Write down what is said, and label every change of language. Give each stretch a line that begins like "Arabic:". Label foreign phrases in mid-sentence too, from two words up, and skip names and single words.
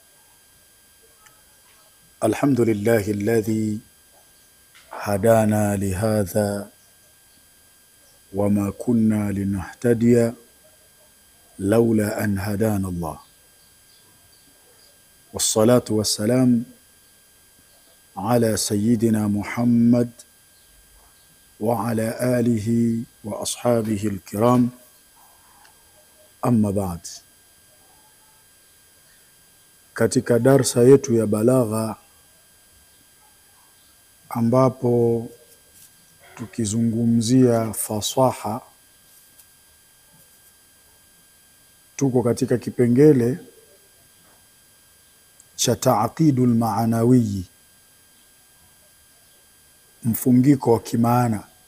Arabic: الحمد لله الذي هدانا لهذا وما كنا لنهتدي لولا أن هدانا الله، والصلاة والسلام على سيدنا محمد وعلى آله وأصحابه الكرام، أما بعد.
Swahili: Katika darsa yetu ya balagha ambapo tukizungumzia fasaha, tuko katika kipengele cha
Arabic: التعقيد المعنوي,
Swahili: mfungiko wa kimaana.